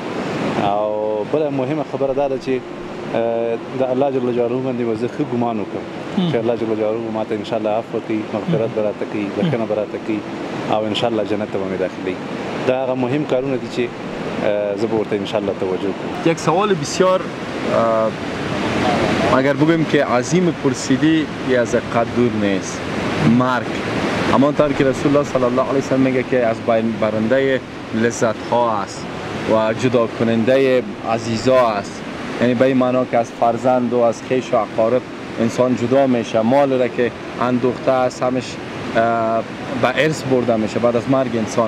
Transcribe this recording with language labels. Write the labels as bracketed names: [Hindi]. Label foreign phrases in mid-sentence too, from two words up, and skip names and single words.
[Pashto] او بله مهمه خبره دا ده چې د [Arabic] الله جل جلاله [Pashto] باندې به زه ښه ګمان وکړم چې [Arabic] الله جل جلاله [Pashto] ما ته انشاءالله عفو کوي، مغفرت به راته کوي، بښنه به راته کوي او انشاءالله جنت ته به مې داخلوي. دا هغه مهم کارونه دي چې زه به ورته انشاءالله [Persian] توجه کنم. یک سوال بسیار اگر بگویم که عظیم پرسیدی از قد دور نیست، مرگ. همانطور که [Arabic] رسول الله صلی الله علیه وسلم [Persian] میگه که از بین برنده لذت ها است و جدا کننده عزیزا است، یعنی به این معنا که از فرزند و از خویش و اقارب انسان جدا میشه، مال را که اندوخته است همش به ارث برده میشه بعد از مرگ انسان.